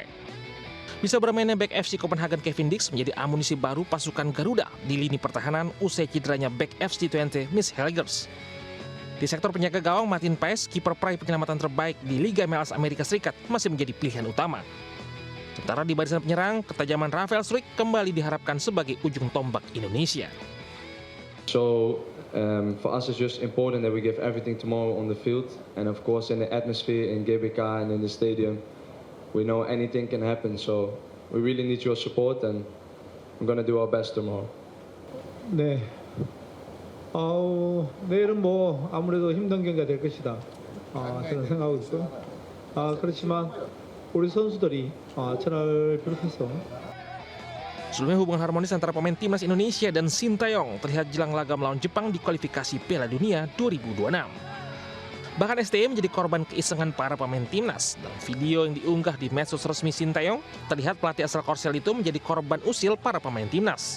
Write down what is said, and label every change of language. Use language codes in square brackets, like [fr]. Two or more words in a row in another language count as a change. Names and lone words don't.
[id] Bisa bermainnya bek FC Copenhagen Kevin Dix menjadi amunisi baru pasukan Garuda di lini pertahanan usai cederanya bek FC Twente Miss Hilgers. Di sektor penjaga gawang, Martin Paes, kiper peraih penyelamatan terbaik di Liga MLS Amerika Serikat, masih menjadi pilihan utama. Sementara di barisan penyerang, ketajaman Rafael Struijk kembali diharapkan sebagai ujung tombak Indonesia. [en] So for us it's just important that we give everything tomorrow on the field, and of course in the atmosphere in GBK and in the stadium. We know anything can happen, so we really need your support, and we're going to do our best tomorrow. [ko] 네, 내일은 뭐 아무래도 힘든 경기가 될 것이다. 저는 생각하고 있어요. 그렇지만 우리 선수들이 저를 비롯해서. [id] Sebelumnya hubungan harmonis antara pemain Timnas Indonesia dan Sinteyong terlihat jelang laga melawan Jepang di kualifikasi Piala Dunia 2026. Bahkan STY menjadi korban keisengan para pemain Timnas. Dalam video yang diunggah di medsos resmi Sinteyong, terlihat pelatih asal Korsel itu menjadi korban usil para pemain Timnas.